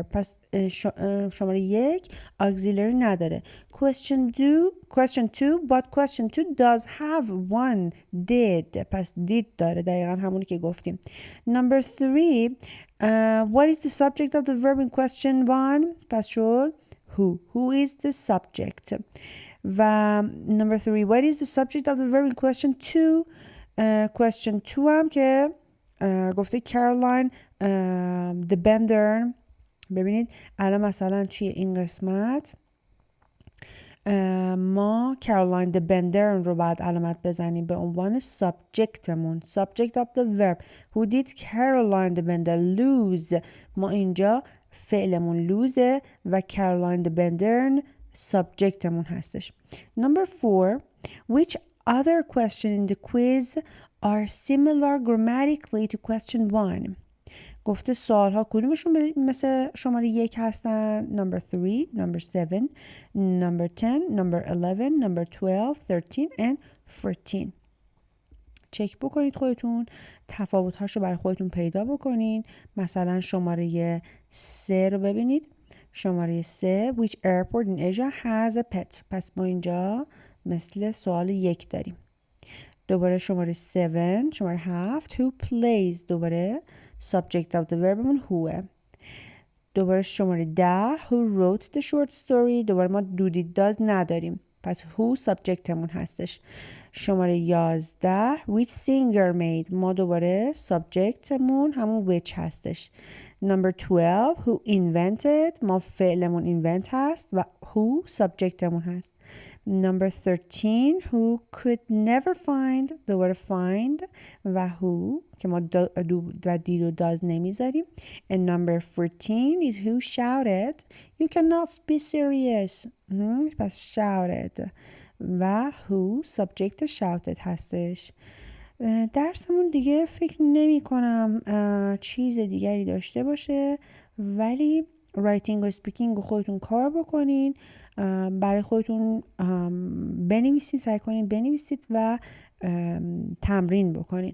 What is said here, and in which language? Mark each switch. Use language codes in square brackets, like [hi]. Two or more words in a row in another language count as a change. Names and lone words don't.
[fa] پس شماره 1 auxiliary نداره. [en] question 2 but question 2 does have one did. [fa] pس did داره، دقیقا همونی که گفتیم. [en] number 3 what is the subject of the verb in question 1? [fa] پس شد [en] who is the subject. و number 3 what is the subject of the verb in question 2? [fa] question 2 هم که گفته کارلاین the bender. ببینید الان مثلا توی این قسمت ما کارلاین the bender رو بعد علامت بزنیم به عنوان subjectمون. [en] subject of the verb. who did Caroline the bender lose? [fa] ما اینجا فعلمون lose و کارلاین the bender subjectمون هستش. [en] number 4 which other question in the quiz are similar grammatically to question 1? [fa] گفته سوال ها کدومشون مثل شماره 1 هستن؟ [en] number 3, number 7, number 10, number 11, number 12, 13 and 14. [fa] چک بکنید خودتون، تفاوت هاشو برای خودتون پیدا بکنین. مثلا شماره 3 رو ببینید. [en] شماره 3 which airport in Asia has a pet. [fa] پس ما اینجا مثل سوال 1 داریم. دوباره شماره 7 شماره 7 [en] who plays. [fa] دوباره [en] subject of the verbمون [fa] whoه. دوباره شماره 10 [en] who wrote the short story. [fa] دوباره ما [en] do did does [fa] نداریم، پس who subjectمون هستش. [en] شماره 11 which singer made. [fa] ما دوباره subjectمون همون which هستش. [en] number 12 who invented. [fa] ما فعلمون invent هست و who subjectمون هست. [en] number 13 who could never find. [fa] دوباره find و who که ما do و did و does نمیذاریم. [en] and number 14 is who shouted. you cannot be serious. [fa] پس shouted و [en] who subject shouted [fa] هستش. درسمون دیگه فکر نمی کنم چیز دیگری داشته باشه، ولی رایتینگ و سپیکینگ رو خودتون کار بکنین، برای خودتون بنویسید، سعی کنین بنویسید و تمرین بکنین.